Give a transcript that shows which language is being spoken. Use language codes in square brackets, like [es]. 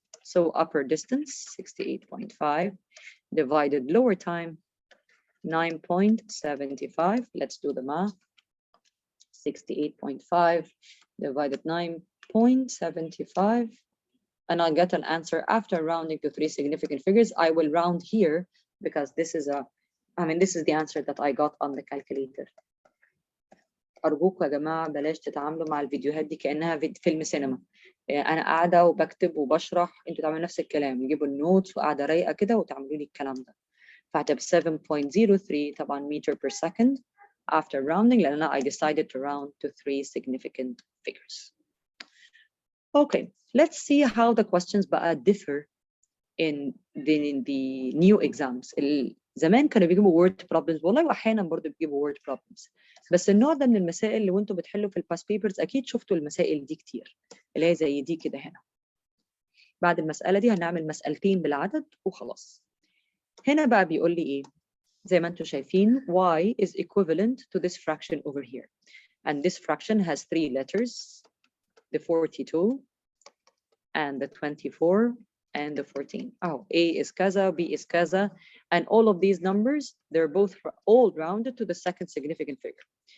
[en] So upper distance, 68.5, divided lower time, 9.75. Let's do the math. 68.5 divided 9.75. And I'll get an answer after rounding to 3 significant figures. I will round here because this is this is the answer that I got on the calculator. [ar] أرجوكم يا جماعة بلاش تتعاملوا مع الفيديوهات دي كأنها فيلم سينما. أنا قاعدة وبكتب وبشرح، أنتوا تعملوا نفس الكلام، يجيبوا النوتس وقاعدة رايقة كده وتعملوا لي الكلام ده. فهتبقى 7.03 طبعا [en] meter per second after rounding لأن I decided to round to 3 significant figures. Okay, let's see how the questions بقى differ in the new exams. [ar] زمان كانوا بيجيبوا word problems، والله واحيانا برضه بيجيبوا word problems، بس النوع ده من المسائل اللي وانتوا بتحلوا في الباس بيبرز اكيد شفتوا المسائل دي كتير، اللي هي زي دي كده. هنا بعد المسألة دي هنعمل مسألتين بالعدد وخلاص. هنا بقى بيقول لي ايه؟ زي ما انتوا شايفين [en] y is equivalent to this fraction over here, and this fraction has 3 letters, the 42 and the 24 and the 14. Oh, A is kaza, B is kaza, and all of these numbers, they're both all rounded to the second significant figure.